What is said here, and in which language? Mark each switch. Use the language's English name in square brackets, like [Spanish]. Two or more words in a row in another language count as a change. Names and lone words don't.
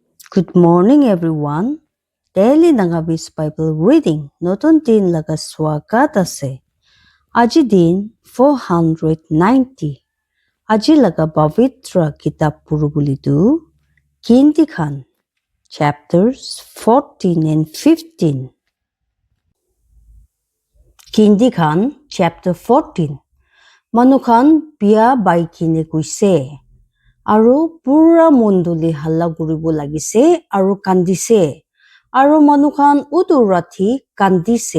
[English] Good morning, everyone. Daily Nangabis Bible Reading. [Naga Pidgin] নতুন দিন laga swagat ase. Aji din 490. Aji laga pavitra kitab purubulidu. Kinti Khan. [English] Chapters 14 and 15. Kinti Khan, chapter 14. [Naga Pidgin] Manukhan biya baikine kuise. Aru pura mondoli halla guribo lagise aru kandise. Aru manukhan utu rathi kandise.